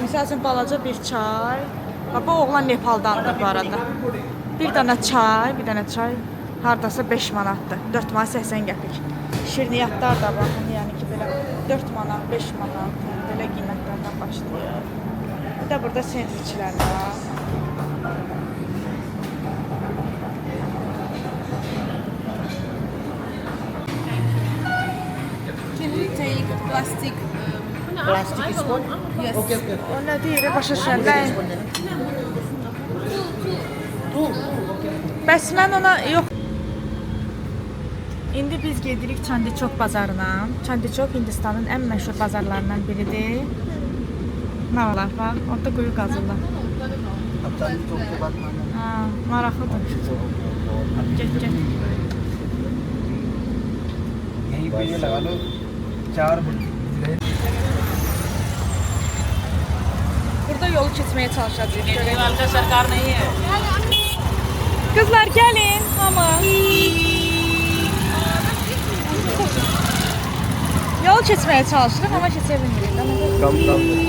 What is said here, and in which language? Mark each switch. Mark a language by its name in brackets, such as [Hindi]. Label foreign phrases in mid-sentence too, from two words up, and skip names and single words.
[Azerbaijani] Misal üçün balaca bir çay. Bu oğlan Nepaldandır bu arada. Bir dənə çay hardasa 5 manatdır. 4 manat 80 qəpik. Şirniyyatlar da baxın, yəni ki belə 4 manat, 5 manat belə qiymətlərdən başlayır. Bir də burada sendviçlər var. [English] Can you take plastic? Plastic spoon? Yes. Okay. [Azerbaijani] O nə deyir, başa düşürəm. Bəs mən ona yox. İndi biz gedirik Chandichok bazarına. Chandichok Hindistanın ən məşhur bazarlarından biridir. Nə olar var? Orada quyu qazırlar. Maraqlıdır. Get. [Hindi] यहीं पे ये लगा लो 4 [Azerbaijani] Burada yolu keçməyə çalışacağıq. Qızlar gəlin, hamı. keçməyə çalışırıq, amma keçə bilmirik. Tam tam.